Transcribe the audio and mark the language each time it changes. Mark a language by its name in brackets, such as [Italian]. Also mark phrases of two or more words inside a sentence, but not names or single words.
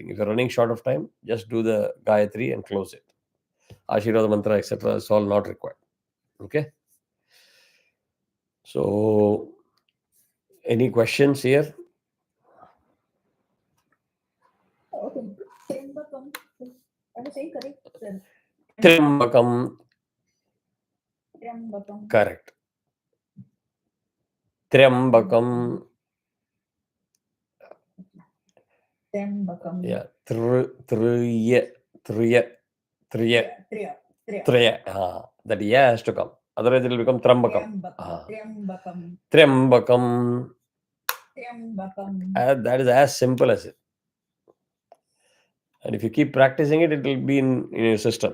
[English] If you're running short of time, just do the Gayatri and close it. [Sanskrit] Ashirvada mantra, [English] etc. is all not required. Okay. So, any questions here? Triambakam. I was saying correct, sir. Triambakam. Triambakam. Correct. Triambakam. Triambakam. Yeah. Triya. That ya has to come. Otherwise it will become Trambakam. Triambakam. That is as simple as it. And if you keep practicing it, it will be in your system.